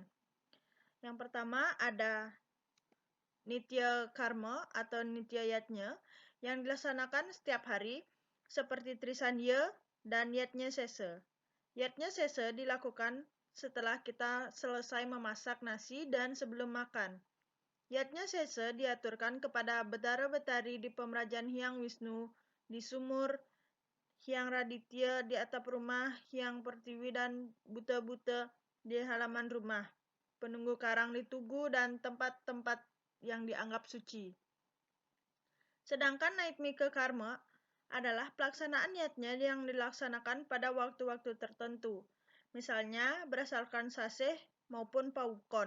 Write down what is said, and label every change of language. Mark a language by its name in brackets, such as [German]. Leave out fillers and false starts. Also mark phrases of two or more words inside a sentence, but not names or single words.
[Indonesian] Yang pertama ada Nitya Karma atau Nitya Yajna yang dilaksanakan setiap hari seperti Trisandya dan Yajna Sesa. Yajna Sesa dilakukan setelah kita selesai memasak nasi dan sebelum makan. Yajna Sesa diaturkan kepada Betara-betari di Pemerajan Hyang Wisnu, di sumur Hyang Raditya, di atap rumah Hyang Pertiwi, dan buta-buta di halaman rumah, penunggu karang di tugu, dan tempat-tempat yang dianggap suci. Sedangkan Naitmika Karma adalah pelaksanaan yajna yang dilaksanakan pada waktu-waktu tertentu, misalnya berdasarkan saseh maupun paukon.